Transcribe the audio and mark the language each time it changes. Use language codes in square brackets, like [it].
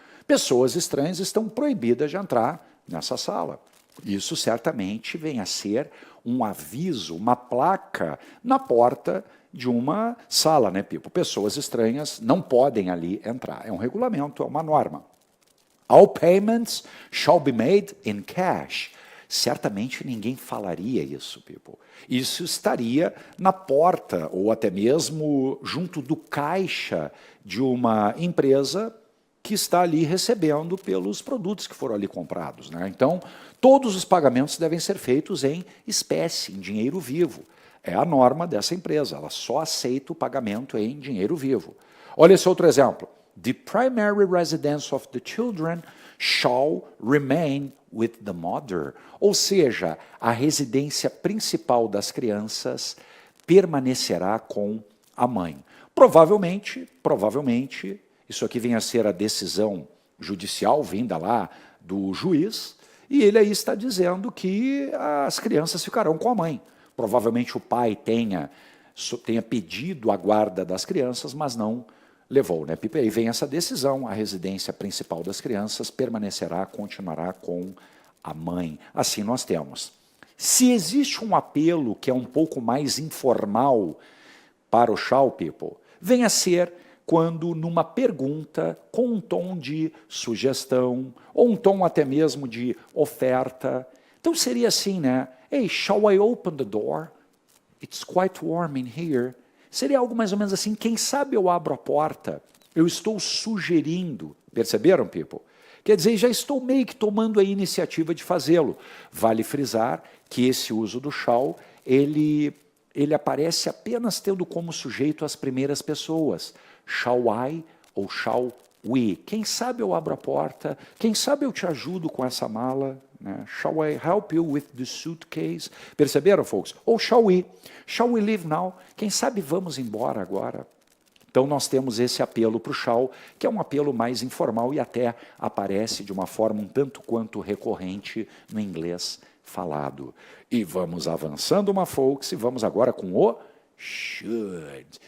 [pt] Pessoas estranhas estão proibidas de entrar nessa sala. Isso certamente vem a ser um aviso, uma placa na porta de uma sala, né, people? Pessoas estranhas não podem ali entrar. É um regulamento, é uma norma. [en] All payments shall be made in cash. [pt] Certamente ninguém falaria isso, people. Isso estaria na porta, ou até mesmo junto do caixa de uma empresa que está ali recebendo pelos produtos que foram ali comprados, né? Então, todos os pagamentos devem ser feitos em espécie, em dinheiro vivo. É a norma dessa empresa, ela só aceita o pagamento em dinheiro vivo. Olha esse outro exemplo. [en] The primary residence of the children shall remain with the mother. [pt] Ou seja, a residência principal das crianças permanecerá com a mãe. Provavelmente, isso aqui vem a ser a decisão judicial vinda lá do juiz, e ele aí está dizendo que as crianças ficarão com a mãe. Provavelmente o pai tenha tenha pedido a guarda das crianças, mas não levou, né, people? Aí vem essa decisão, a residência principal das crianças permanecerá, continuará com a mãe. Assim nós temos. Se existe um apelo que é um pouco mais informal para o shall people, vem a ser quando numa pergunta com um tom de sugestão, ou um tom até mesmo de oferta. Então seria assim, né? [en] Hey, shall I open the door? It's quite warm in here. [pt] Seria algo mais ou menos assim, quem sabe eu abro a porta, eu estou sugerindo, perceberam, people? Quer dizer, já estou meio que tomando a iniciativa de fazê-lo. Vale frisar que esse uso do shall, ele aparece apenas tendo como sujeito as primeiras pessoas. [en] Shall I [pt] ou [en] shall we? [pt] Quem sabe eu abro a porta? Quem sabe eu te ajudo com essa mala? Né? [en] Shall I help you with the suitcase? [pt] Perceberam, [en] folks? [pt] Ou [en] shall we? Shall we leave now? [pt] Quem sabe vamos embora agora? Então nós temos esse apelo para o shall, que é um apelo mais informal e até aparece de uma forma um tanto quanto recorrente no inglês falado. E vamos avançando uma, folks, e vamos agora com o should.